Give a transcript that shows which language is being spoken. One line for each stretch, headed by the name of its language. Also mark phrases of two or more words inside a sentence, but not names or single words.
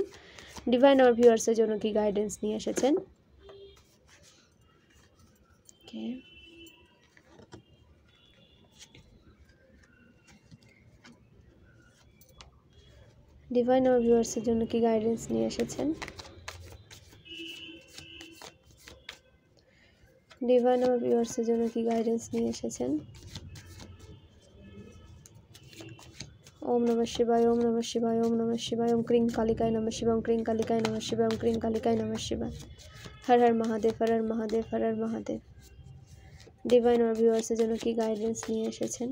Bangla: ডিভাইন আওয়ার ভিউয়ার্সের জন্য কি গাইডেন্স নিয়ে এসেছেন। ওকে, ডিভাইন আওয়ার ভিউয়ার্সের জন্য কি গাইডেন্স নিয়ে এসেছেন। ডিভাইন আওয়ার ভিউয়ার্সের জন্য কি গাইডেন্স নিয়ে এসেছেন।
Sanskrit: ओम नमः शिवाय, ओम नमः शिवाय, ओम नमः शिवाय, ओम क्रीं कालिकाय नमः शिवाय, ओम क्रीं कालिकाय नमः शिवाय, ओम क्रीं कालिकाय नमः शिवाय। हर हर महादेव, हर हर महादेव, हर हर महादेव।
Bangla: डिवाइन और ভিউয়ার্সের জন্য কি গাইডেন্স নিয়ে এসেছেন।